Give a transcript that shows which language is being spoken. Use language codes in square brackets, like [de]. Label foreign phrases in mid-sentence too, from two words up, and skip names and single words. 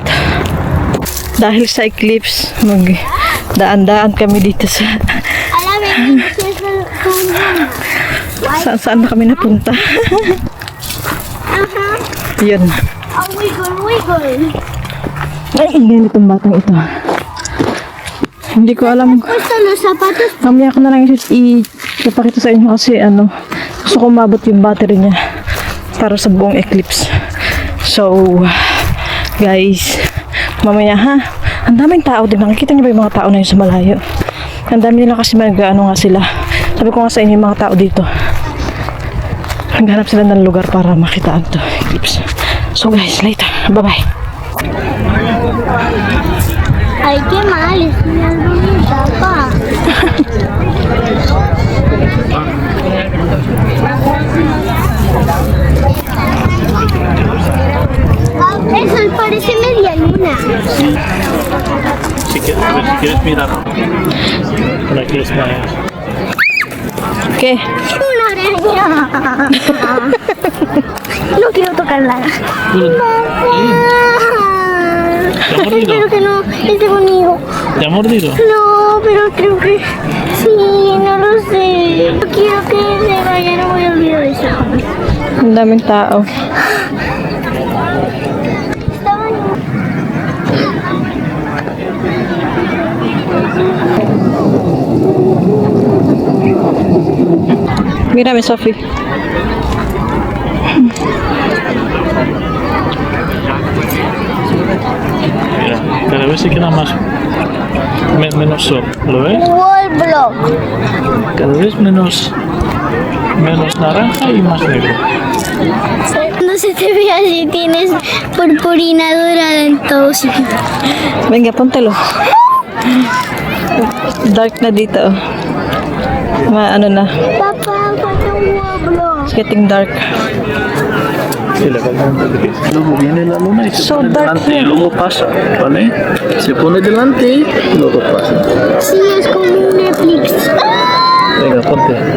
[tl] Dahil sa eclipse, magdaan-daan kami dito sa Alam mo, saan na kami napunta. Yun. [en] oh, wiggle. [tl] Ay, init itong batang ito. Hindi ko alam. [es] Puesto los zapatos. [tl] Mamaya ko na lang ipakita sa inyo kasi gusto ko umabot yung battery niya para sa buong eclipse. [en] So, guys, [tl] mamaya ang daming tao din. Nakikita niyo ba yung mga tao na yun sa malayo? Ang dami nila kasi nga sila. Sabi ko nga sa inyo yung mga tao dito. Naghanap sila ng lugar para makita ang eclipse. [en] So guys, later. Bye-bye. Ay, [es] qué mal, es una bonita, pa. Eso parece media luna. Si quieres mirar, para que les vaya. Okay. Una araña. No quiero tocarla. ¿Te ha mordido? Espero que no esté conmigo. ¿Te ha mordido? No, pero creo que sí, no lo sé. No quiero que se vaya, no voy a olvidar eso. [tl] Ang daming tao. [es] Mira, Sophie. Mira, cada vez se queda más menos sol, ¿lo ves? [en] Wall block. [es] Cada vez menos naranja y más negro. Cuando se te ve así, tienes purpurina dorada en todo sitio. Venga, póntelo. [tl] Dark na dito. Na. [es] Papá, falta un [en] wall block. It's getting dark. [es] Y le falta un poquito. Luego viene la luna y se [en] So [es] pone [en] dark [es] delante y [en] here. [es] luego pasa, ¿vale? Se pone delante y luego pasa. Sí, es como un Netflix. Venga, ponte.